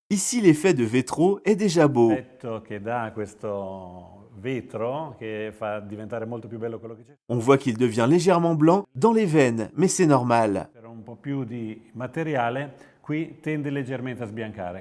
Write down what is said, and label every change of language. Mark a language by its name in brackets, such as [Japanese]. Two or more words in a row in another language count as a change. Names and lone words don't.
[French] Ici, l'effet de Vétro est déjà beau. [Italian] che dà questo vetro che fa diventare molto più bello quello che c'è. [French] On voit qu'il devient légèrement blanc dans les veines, mais c'est normal. [Italian] Per un po' più di materiale, qui tende leggermente a sbiancare.